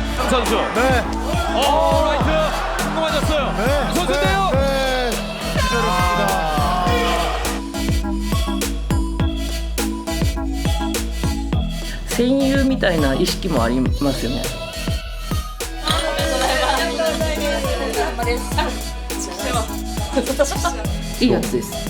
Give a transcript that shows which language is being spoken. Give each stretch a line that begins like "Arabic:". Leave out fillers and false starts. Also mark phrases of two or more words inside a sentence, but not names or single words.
Korean: 선수. 네. 라이트 공고 맞았어요. 네. 선수인데요. 네.
Japanese: 戦友みたいな意識もありますよね。いいやつです。